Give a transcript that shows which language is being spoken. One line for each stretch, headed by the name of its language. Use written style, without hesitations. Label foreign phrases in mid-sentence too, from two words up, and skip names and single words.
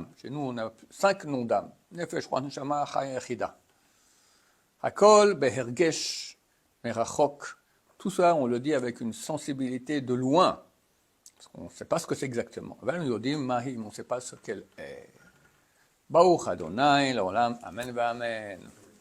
French: Chez nous, on a 5 noms d'âme.
Hebrew: נפש, רוח, נשמה, חיה, יחידה. הכל, בהרגש, מרחוק.
French: Tout ça, on le dit avec une sensibilité de loin. Parce qu'on ne sait pas ce que c'est exactement. On ne sait pas ce qu'elle est.
Hebrew: ברוך ה', לעולם, אמן, אמן.